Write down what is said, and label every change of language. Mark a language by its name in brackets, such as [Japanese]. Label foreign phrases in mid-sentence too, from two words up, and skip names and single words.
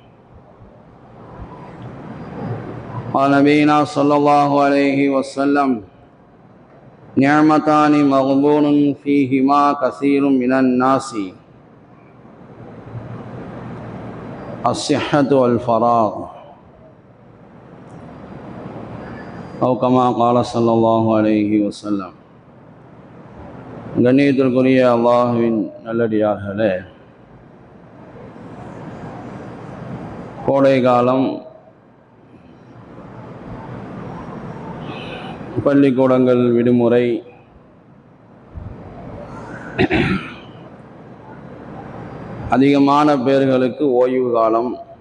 [Arabic] قال نبينا صلى الله عليه وسلم نعمتان مغبون فيهما كثير من الناس الصحة والفراغ أو كما قال صلى الله عليه وسلم. [Tamil] கண்ணியத்திற்குரிய அல்லாஹ்வின் நல்லடியார்களே, கோடை காலம், பள்ளிக்கூடங்கள் விடுமுறை, அதிகமான பேர்களுக்கு ஓய்வு காலம்.